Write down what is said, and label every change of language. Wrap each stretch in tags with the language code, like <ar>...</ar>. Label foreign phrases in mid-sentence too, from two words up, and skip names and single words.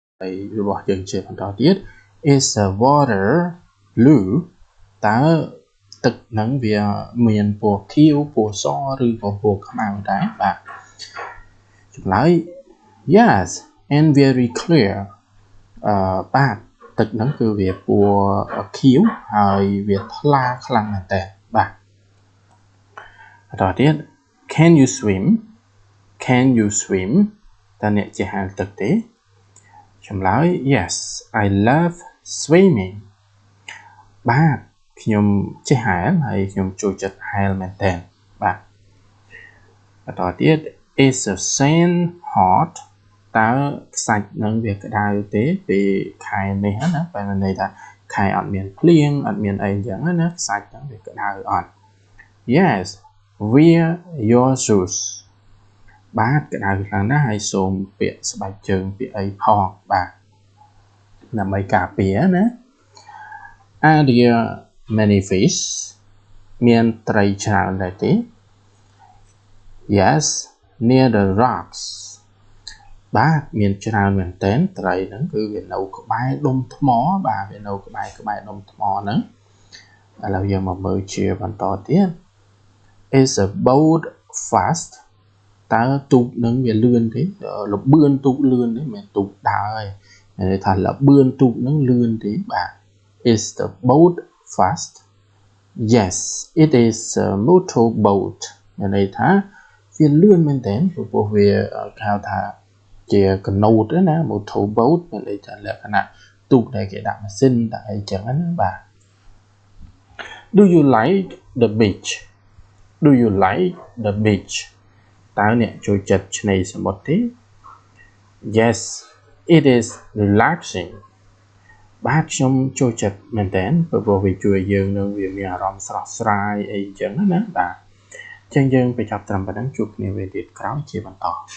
<km>របស់យើងជាបន្តទៀត</km> <en>is the water blue</en> <km>តើទឹកហ្នឹងវាមានពណ៌ខៀវពណ៌សឬក៏ពណ៌ខ្មៅដែរបាទចម្លើយ</km> <en>yes and very clear</en> <km>បាទទឹកហ្នឹងគឺវាពណ៌ខៀវហើយវាថ្លាខ្លាំងមែនតើបាទបន្តទៀត</km> <en>can you swim</en> <km>តើអ្នកចេះហែលទឹកទេចម្លើយ</km> <en>yes I love swimming</en> <km>បាទខ្ញុំចេះហែលហើយខ្ញុំចូលចិត្តហែលមែនតើ បាទបន្តទៀត</km> <en>is the sand hot</en> <km>តើខ្សាច់នឹងវាក្តៅទេពេលខែនេះណា បែរន័យថាខែអត់មានភ្លៀងអត់មានអីអញ្ចឹងណាខ្សាច់ហ្នឹងវាក្តៅអត់</km> <en>yes wear your shoes</en> <km>បាទក្តៅខ្លាំងណាស់ហើយសូមពាក់ស្បែកជើងពាក់អីផងបាទដើម្បីការពារណា</km> <en>Are there many fish</en> <km>មានត្រីច្រើនដែរទេ</km> <en>Yes near the rocks</en> <km>បាទមានច្រើនមែនទែនត្រីហ្នឹងគឺវានៅក្បែរដុំថ្មបាទវានៅក្បែរដុំថ្មហ្នឹងឥឡូវយើងមកមើលជាបន្តទៀត</km> <en>Is a boat</en> <km>fast តើទូកនឹងវាលឿនទេលបឿនទូកលឿនទេមិនទូកដើរទេមានន័យថាលបឿនទូកនឹងលឿនទេបាទ</km> <en>Is the boat fast Yes it is a motor boat</en> <km>មានន័យថាវាលឿនមែនទែនព្រោះវាហៅថាជាកណូតណា</km> <en>motor boat</en> <km>មានន័យថាលក្ខណៈទូកដែលគេដាក់ម៉ាស៊ីនដាក់អីចឹងណាបាទ</km> <en>Do you like the beach</en> <km>តើអ្នកចូលចិត្តឆ្នេរសមុទ្រទេ</km> <en>Yes it is relaxing</en> <km>បាទខ្ញុំចូលចិត្តមែនតើព្រោះវាជួយយើងនឹងវាមានអារម្មណ៍ស្រស់ស្រាយអីចឹងណាបាទអញ្ចឹងយើងបញ្ចប់ត្រឹមប៉ុណ្្នឹងជួបគ្នាវេលាទៀតក្រោយជាបន្ត</km>